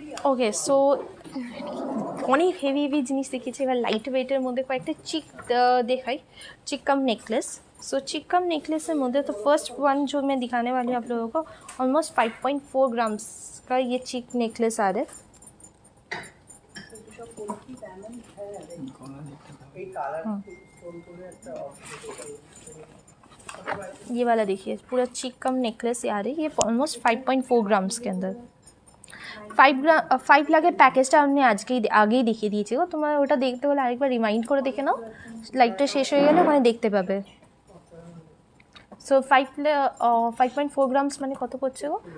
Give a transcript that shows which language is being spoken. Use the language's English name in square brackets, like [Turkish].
[Bangla] ওকে, so অনেক heavy heavy জিনিস দেখিয়েছি, এবার লাইট ওয়েটের মধ্যে কয়েকটা चिक देखाई, चिक कम नेकलेस। [Hindi] सो चिक कम नेकलेसের মধ্যে तो फर्स्ट वन जो मैं दिखाने वाली हूँ आप लोगों को, ऑलमोस्ट 5.4 ग्राम्स का ये चिक नेकलेस आ रहा है। ये वाला देखिए पूरा चिक कम नेकलेस आ रही है, ये ऑलमोस्ट 5.4 ग्राम्स के अंदर। [Bangla] 5 लाखेর প্যাকেজটা আমি আগেই দেখিয়ে দিয়েছি গো, তোমার ওটা দেখতে হলে আরেকবার রিমাইন্ড করে দেখে নাও, লাইটটা শেষ হয়ে গেলে ওখানে দেখতে পাবে। সো 5.4 গ্রামস মানে কত পড়ছে গো?